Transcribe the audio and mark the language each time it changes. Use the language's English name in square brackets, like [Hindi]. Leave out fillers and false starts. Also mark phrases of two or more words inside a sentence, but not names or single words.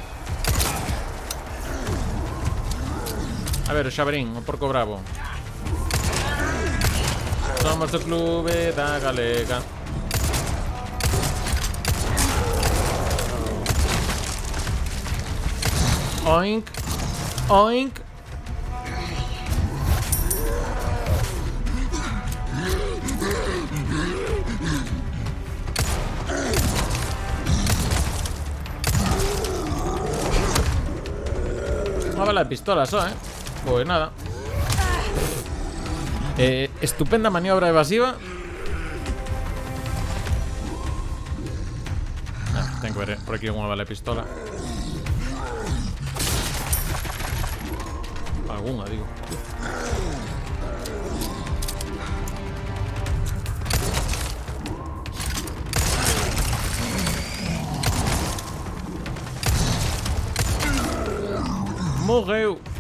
[Galician] A ver, o xaverín, o porco bravo. Somos do clube da galega. Oink. Oink. [Spanish] Una bala de pistola só, Pues nada. Estupenda maniobra evasiva. Tengo que ver por aquí alguna bala de pistola. Alguna, digo. [Galician] Morreu.